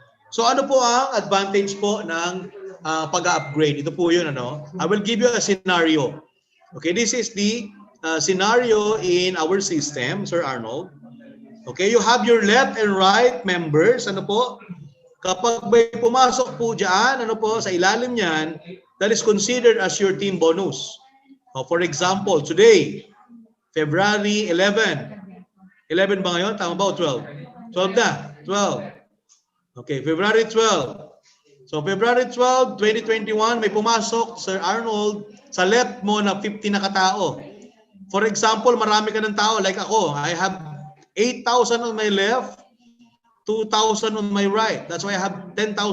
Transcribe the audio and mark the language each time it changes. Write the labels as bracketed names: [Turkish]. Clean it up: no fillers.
[Filipino] So ano po ang advantage po ng pag-upgrade? Ito po yun, ano? [English] I will give you a scenario. Okay, this is the scenario in our system, Sir Arnold. Okay, you have your left and right members. [Filipino] Ano po? Kapag may pumasok po dyan, ano po, sa ilalim niyan, [English] that is considered as your team bonus. For example, today, February 11. [Filipino] 11 ba ngayon? Tama ba o 12? 12 na. 12. Okay, February 12. So, February 12, 2021, may pumasok, Sir Arnold, sa left mo na 50 na katao. [English] For example, [Filipino] marami ka ng tao, [English] like [Filipino] ako. [English] I have 8,000 on my left, 2,000 on my right. That's why I have 10,000.